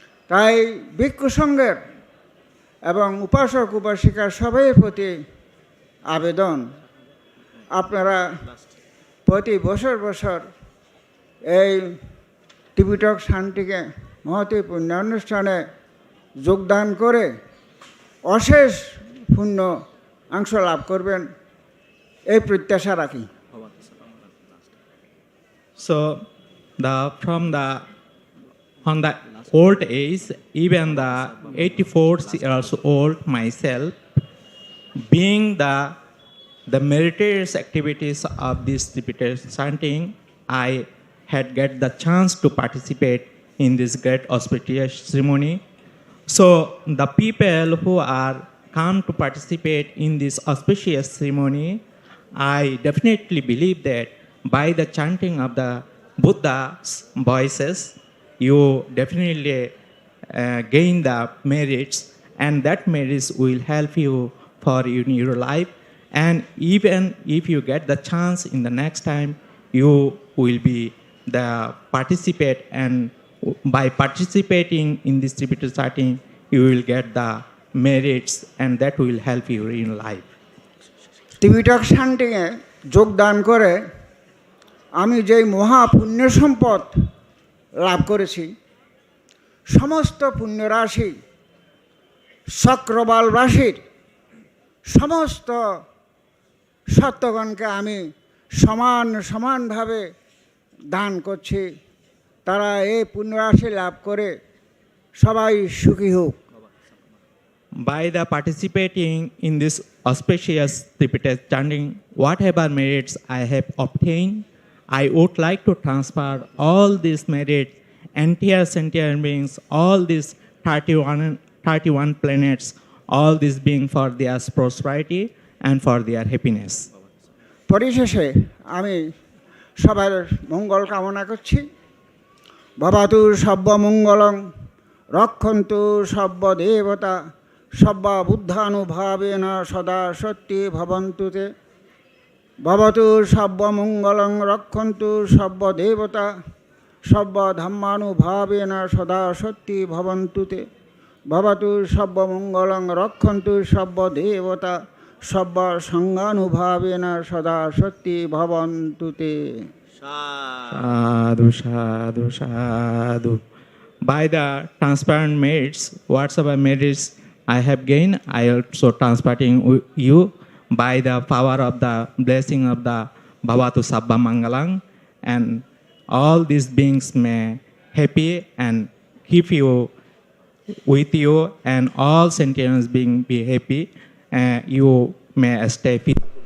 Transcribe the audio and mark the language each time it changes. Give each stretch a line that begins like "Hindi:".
Bangla: তাই ভিক্ষু সঙ্ঘের এবং উপাসক উপাসিকার সবাই প্রতি আবেদন, আপনারা প্রতি বছর বছর এই ত্রিপিটক শান্তিকে মহতী পুণ্যানুষ্ঠানে যোগদান করে অশেষ পুণ্য অংশ লাভ করবেন এই প্রত্যাশা রাখি।
English: So, on the old age, even the 84 years old myself, being the meritorious activities of this Tibetan chanting, I had get the chance to participate in this great auspicious ceremony. So the people who are come to participate in this auspicious ceremony, I definitely believe that by the chanting of the Buddha's voices, you definitely gain the merits, and that merits will help you for in your life. And even if you get the chance in the next time, you will be the participate, and by participating in this Tibetan chanting, you will get the merits, and that will help you in life.
Bangla: Tripitaka শান্তিতে যোগদান করে আমি যেই মহা পুণ্য সম্পদ লাভ করেছি, সমস্ত পুণ্যরাশি চক্রবালবাসীর সমস্ত সত্যগণকে আমি সমানভাবে দান করছি। তারা এই পুণ্যরাশি লাভ করে সবাই সুখী হোক।
English: By the participating in this auspicious Tibetan chanting, whatever merits I have obtained, I would like to transfer all these merits, entire sentient beings, all these 31 planets, all these being for their prosperity and for their happiness.
Bangla: পরিশেষে আমি সবার মঙ্গল কামনা করছি।
Pali: ভবতু সর্বমঙ্গলং রক্ষন্তু সর্বদেবতা সর্ববুদ্ধানুভাবেন সদা সত্যি ভবন্তু তে। ভবতু সর্বমঙ্গলং রক্ষন্তু সর্বদেবতা সর্বধর্মানুভাবেন সদা সত্যি ভবন্তু তে। ভবতু সর্বমঙ্গলং রক্ষন্তু সর্বদেবতা সর্বসংঘানুভাবেন সদা সত্যি ভবন্তু তে। Sadhu, sadhu, sadhu.
English: By the transparent merits, whatsoever merits I have gained, I also transferring you by the power of the blessing of the Bhavatu Sabba Mangalang, and all these beings may happy and keep you with you, and all sentient beings be happy, and you may stay peaceful.